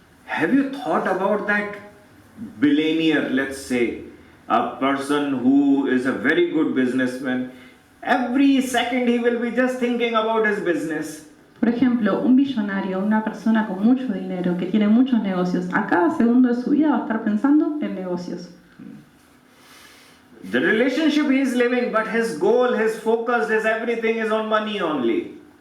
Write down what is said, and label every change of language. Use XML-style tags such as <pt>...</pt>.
<en>Have you thought about that billionaire, let's say, a person who is a very good businessman? Every second he will be just thinking about his business.</en> <es>Por ejemplo, un billonario, una persona con mucho dinero, que tiene muchos negocios, a cada segundo de su vida va a estar pensando en negocios.</es> <en>The relationship he is living, but his goal, his focus, his everything is on money only.</en>